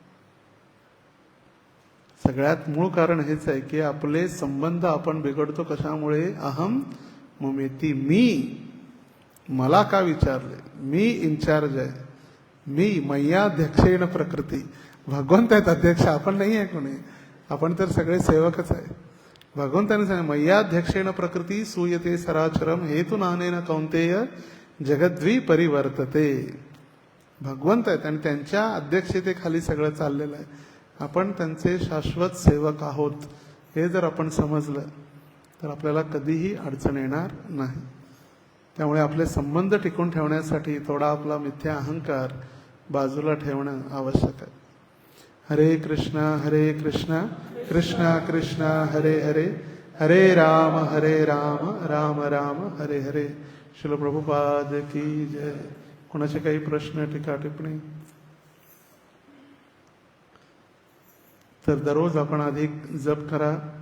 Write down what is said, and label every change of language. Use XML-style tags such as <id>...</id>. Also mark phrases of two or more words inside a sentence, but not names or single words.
<mr>सगळ्यात मूळ कारण हेच आहे की आपले संबंध आपण बिघडतो कशामुळे,</mr> <sa>अहम ममेती.</sa> <mr>मला का विचारले, मी इन्चार्ज आहे, मी</mr> <sa>मय्याध्यक्षेण प्रकृती.</sa> <mr>भगवंत आहेत अध्यक्ष, आपण नाही आहे कोणी, आपण तर सगळे सेवकच आहे. भगवंताने सांगितलं</mr> <sa>मय्याध्यक्षेण प्रकृती सूयते सराचरम हेतु नानेन कौंतेय जगद्वी परिवर्तते.</sa> <mr>भगवंत आहेत आणि त्यांच्या अध्यक्षतेखाली सगळं चाललेलं आहे. आपण त्यांचे शाश्वत सेवक आहोत, हे जर आपण समजलं तर आपल्याला कधीही अडचण येणार नाही. त्यामुळे आपले संबंध टिकून ठेवण्यासाठी थोडा आपला मिथ्या अहंकार बाजूला ठेवणं आवश्यक आहे.</mr> <sa>हरे कृष्णा कृष्णा कृष्णा हरे हरे, हरे राम राम राम हरे हरे.</sa> <mr>श्रील प्रभुपाद की जय. कोणाचे काही प्रश्न, टीका टिप्पणी? तर दररोज आपण अधिक जप करा.</mr>